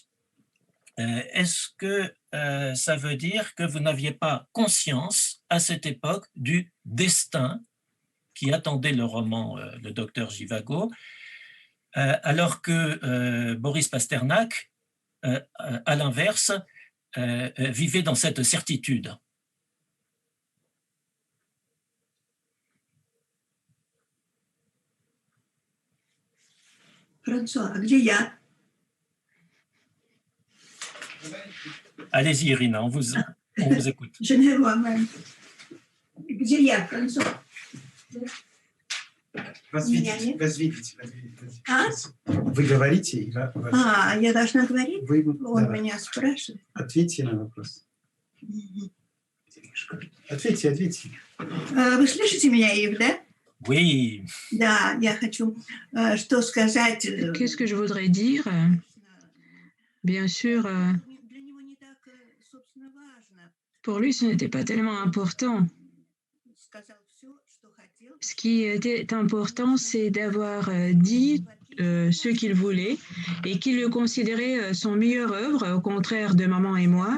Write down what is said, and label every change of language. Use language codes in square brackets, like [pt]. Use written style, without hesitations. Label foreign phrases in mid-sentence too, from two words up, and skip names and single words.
[fr] Est-ce que ça veut dire que vous n'aviez pas conscience à cette époque du destin qui attendait le roman Le docteur Zhivago, alors que Boris Pasternak, à l'inverse, vivait dans cette certitude? François, [ru] где я? [fr] Allez-y, Irina, on vous écoute. Je ne vois même. [ru] Где я, François? Вас видеть. А? Вы говорите, и Я должна говорить? вы Он меня спрашивает. ответьте на вопрос. Ответьте. Вы слышите меня, Ив, да? [fr] Oui. [ru] Да, я хочу что сказать. [fr] Qu'est-ce que je voudrais dire? Bien sûr, pour lui, ce n'était pas tellement important. Ce qui était important, c'est d'avoir dit ce qu'il voulait et qu'il le considérait son meilleure œuvre, au contraire de maman et moi.